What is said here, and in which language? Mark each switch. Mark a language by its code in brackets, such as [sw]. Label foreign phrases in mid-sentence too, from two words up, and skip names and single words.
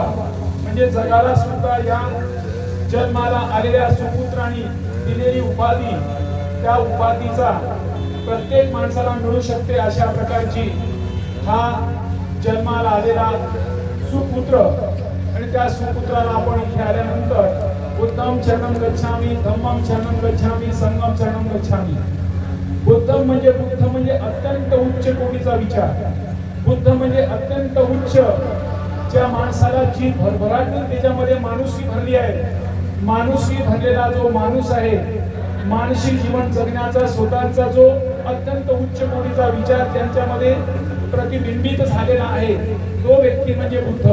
[mr] म्हणजे जगाला सुद्धा या जन्माला आलेल्या सुपुत्रांनी दिलेली उपाधी, त्या उपाधीचा प्रत्येक माणसाला मिळू शकते अशा प्रकारची हा जन्माला आलेला सुपुत्र. आणि त्या सुपुत्राला आपण इथे आल्यानंतर [pi] बुद्धं शरणं गच्छामि, धम्मं शरणं गच्छामि, संघं शरणं गच्छामि. [mr] बुद्ध म्हणजे अत्यंत उच्च कोटीचा विचार. बुद्ध म्हणजे अत्यंत उच्च, ज्या माणसाला जी भरभराटी त्याच्यामध्ये माणुसकी भरली आहे. माणुसकी भरलेला जो माणूस आहे, मानसिक जीवन जगण्याचा स्वतःचा जो अत्यंत उच्च कोटीचा विचार त्यांच्यामध्ये प्रतिबिंबित झालेला आहे, तो व्यक्ती म्हणजे बुद्ध.